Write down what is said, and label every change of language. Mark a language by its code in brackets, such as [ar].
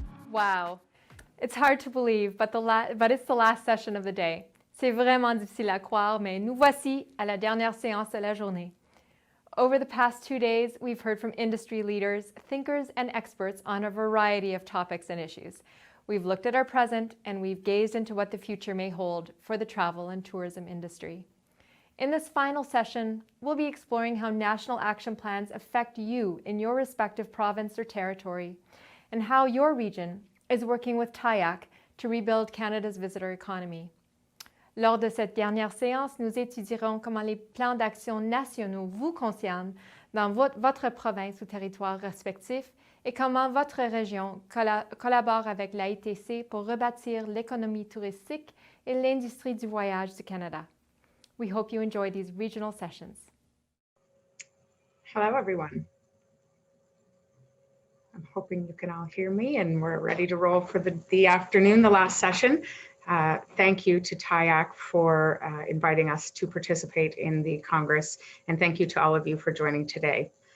[en] Wow, it's hard to believe, but it's the last session of the day. [fr] C'est vraiment difficile à croire, mais nous voici à la dernière séance de la journée. [en] Over the past 2 days, we've heard from industry leaders, thinkers, and experts on a variety of topics and issues. We've looked at our present, and we've gazed into what the future may hold for the travel and tourism industry. In this final session, we'll be exploring how national action plans affect you in your respective province or territory, and how your region is working with TIAC to rebuild Canada's visitor economy. [fr] Lors de cette dernière séance, nous étudierons comment les plans d'action nationaux vous concernent dans votre province ou territoire respectif et comment votre région collabore avec l'AITC pour rebâtir l'économie touristique et l'industrie du voyage du Canada. [en] We hope you enjoy these regional sessions. Hello, everyone. I'm hoping you can all hear me, and we're ready to roll for the afternoon, the last session. Thank you to TIAC for inviting us to participate in the Congress, and thank you to all of you for joining today.